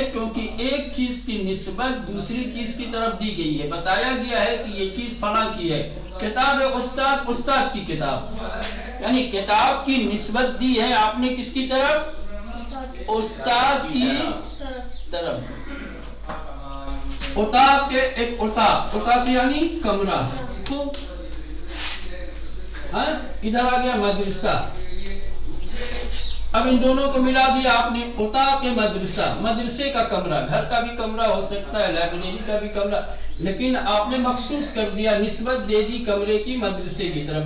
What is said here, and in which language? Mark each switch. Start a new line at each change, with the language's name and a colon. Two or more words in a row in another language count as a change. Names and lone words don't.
Urdu: کیونکہ ایک چیز کی نسبت دوسری چیز کی طرف دی گئی ہے. بتایا گیا ہے کہ یہ چیز فلاں کی ہے.
Persian: کتاب استاد,
Urdu: استاد کی کتاب, یعنی کتاب کی نسبت دی ہے آپ نے کس کی طرف؟ استاد کی طرف. اتاق کے ایک اتاق, اتاق یعنی کمرہ. تو ادھر آ گیا مدرسہ. اب ان دونوں کو ملا دیا آپ نے,
Persian: اتاق مدرسہ,
Urdu: مدرسے کا کمرہ. گھر کا بھی کمرہ ہو سکتا ہے, لائبریری کا بھی کمرہ, لیکن آپ نے مخصوص کر دیا, نسبت دے دی کمرے کی مدرسے کی طرف.